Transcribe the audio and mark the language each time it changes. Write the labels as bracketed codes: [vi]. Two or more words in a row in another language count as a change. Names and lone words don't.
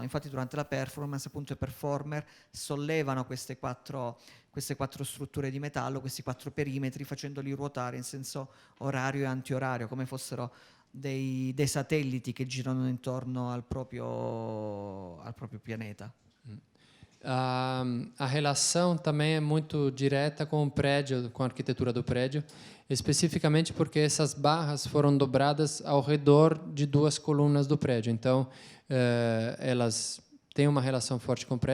[it] Infatti durante la performance appunto i performer sollevano queste quattro strutture di metallo, questi quattro perimetri, facendoli ruotare in senso orario e antiorario, come fossero dei satelliti che girano intorno al proprio pianeta. [pt] A relação também é muito direta com o prédio, com a arquitetura do prédio, especificamente porque essas barras foram dobradas ao redor de duas colunas do prédio. Então, elas têm uma relação forte com o prédio.